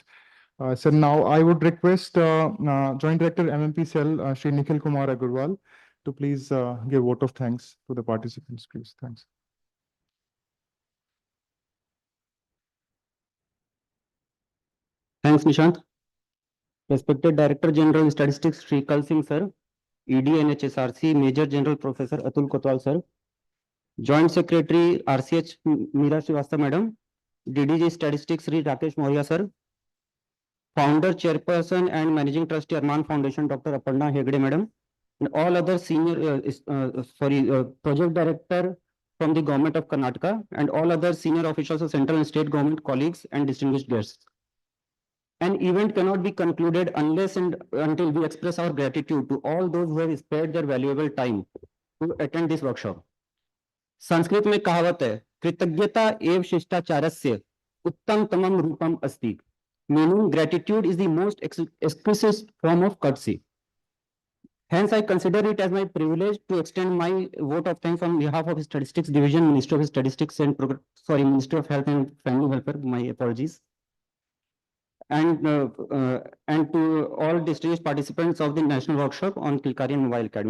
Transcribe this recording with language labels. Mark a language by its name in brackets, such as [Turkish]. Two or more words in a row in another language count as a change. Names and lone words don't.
[English] So now I would request Joint Director MMP Cell, Shri Nikhil Kumar Agarwal, to please give vote of thanks to the participants, please. Thanks. Thanks, Nishant. Respected Director General Statistics Sri Kal Singh sir, ED NHSRC Major General Professor Atul Kotwal sir, Joint Secretary RCH Meera Srivastava Madam, DDG Statistics Sri Rakesh Moria sir, Founder Chairperson and Managing Trustee ARMMAN Foundation Dr. Aparna Hegde Madam, and all other senior project director from the government of Karnataka and all other senior officials of central and state government colleagues and distinguished guests. An event cannot be concluded unless and until we express our gratitude to all those who have spared their valuable time to attend this workshop. [Hindi] संस्कृत में कहावत है, [Sanskrit] कृतज्ञता एव शिष्टाचारस्य उत्तम तमम रूपम अस्ति, [English] meaning gratitude is the most exquisite form of courtesy. Hence, I consider it as my privilege to extend my vote of thanks on behalf of Statistics Division, Ministry of Statistics and Ministry of Health and Family Welfare. My apologies. And to all distinguished participants of the national workshop on Kilkari and Mobile Academy.